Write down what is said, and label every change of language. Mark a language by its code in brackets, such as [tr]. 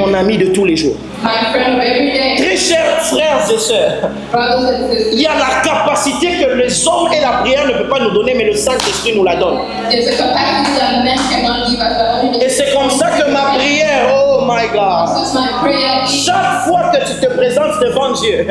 [fr] mon ami de tous les jours. [en] my friend of every day. [fr] Très chers frères et sœurs, [en] Brothers and [fr] il [en] sisters, [fr] y a la capacité que les hommes et la prière ne peuvent pas nous donner, mais le Saint-Esprit nous la donne. [en] there's a capacity that men cannot give us, but only [fr] Et c'est comme ça que ma prière, [en] oh my God, That's my prayer. [fr] chaque fois que tu te présentes devant Dieu,